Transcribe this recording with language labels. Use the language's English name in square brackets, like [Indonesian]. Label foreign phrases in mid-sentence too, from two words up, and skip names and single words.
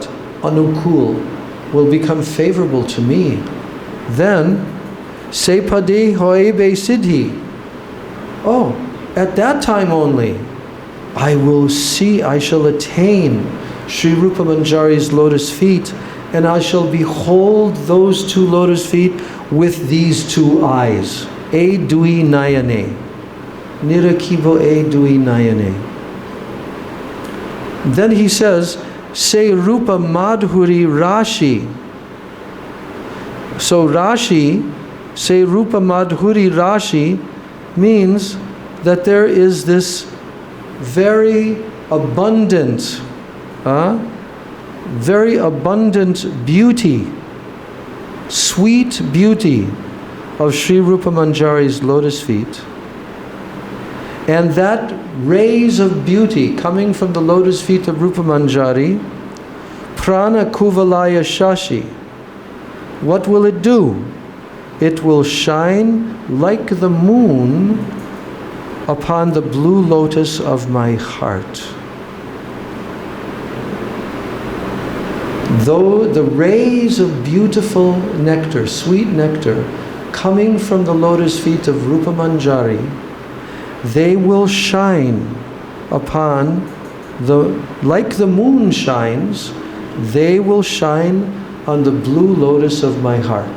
[English] Anukul, will become favorable to me, then [Bangla] se pade hoye be siddhi. [English] Oh, at that time only, I shall attain Sri Rupa Manjari's lotus feet, and I shall behold those two lotus feet with these two eyes. [Bangla] E dui nayane. Nirakibo e dui nayane. [English] Then he says, [Bangla] Se Rupa Madhuri Rashi. [English] So Rashi, [Bangla] Se Rupa Madhuri Rashi, [English] means that there is this very abundant beauty, sweet beauty of Sri Rupa Manjari's lotus feet. And that rays of beauty coming from the lotus feet of Rupa Manjari, [Bangla] prana kuvalaya shashi, [English] what will it do? It will shine like the moon upon the blue lotus of my heart. Though the rays of beautiful nectar, sweet nectar, coming from the lotus feet of Rupa Manjari, they will shine upon like the moon shines, they will shine on the blue lotus of my heart.